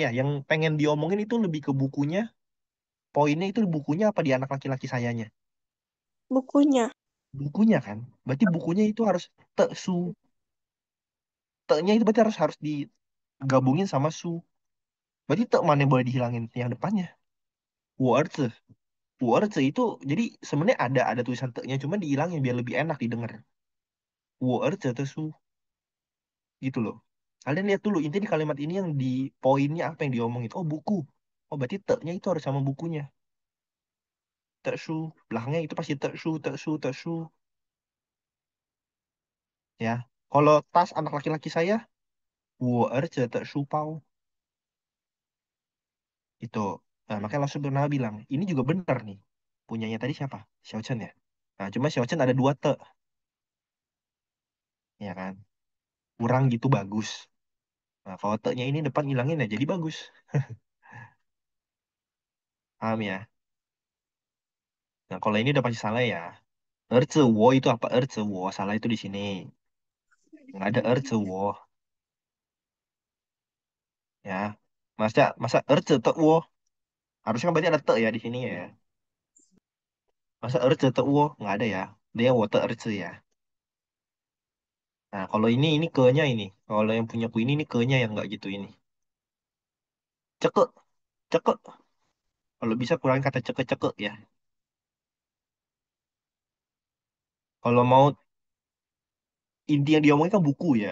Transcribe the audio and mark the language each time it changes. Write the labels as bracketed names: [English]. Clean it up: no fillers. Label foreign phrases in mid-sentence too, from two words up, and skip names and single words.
[Indonesian] Yang pengen diomongin itu lebih ke bukunya. Poinnya itu bukunya apa di anak laki-laki sayanya? bukunya. Bukunya kan. Berarti bukunya itu harus te su. Te-nya itu berarti harus harus digabungin sama su. Berarti te mana yang boleh dihilangin yang depannya? [Chinese] 我儿子. 我儿子 [Indonesian] itu jadi sebenarnya ada tulisan te-nya cuman dihilangin biar lebih enak didengar. [Chinese] 我儿子的书 [Indonesian] gitu loh. Kalian lihat dulu inti di kalimat ini yang di poinnya apa yang diomongin. Oh buku. Oh berarti te-nya itu harus sama bukunya. [Chinese] Te-shu. [Indonesian] Belakangnya itu pasti [Chinese] 的书 的书 的书. [Indonesian] Ya. Kalau tas anak laki-laki saya, [Chinese] 我儿子的书包 itu. [Indonesian] Nah, makanya langsung pernah bilang, ini juga benar nih. Punyanya tadi siapa? Xiao Chen ya. Nah, cuma Xiao Chen ada dua te, ya kan? Kurang gitu bagus. Nah, kalau te-nya ini depan hilangin ya jadi bagus. Paham ya? Nah, kalau ini udah pasti salah ya. [Chinese] 儿子我 [Indonesian] itu apa? [Chinese] 儿子我 [Indonesian] salah itu di sini. Nggak ada [Chinese] 儿子我 [Indonesian] ya. Masa masa [Chinese] 儿子的我 [Indonesian] harusnya kan berarti ada te ya di sini ya. Masa [Chinese] 儿子的我 [Indonesian] nggak ada ya. Dia [Chinese] 我的儿子 [Indonesian] ya. Nah, kalau ini ke-nya ini. Kalau yang punya ku ini ke-nya yang nggak gitu ini. Ceke, ceke. Kalau bisa kurangin kata ceke-ceke ya. Kalau mau inti yang diomongin kan buku ya.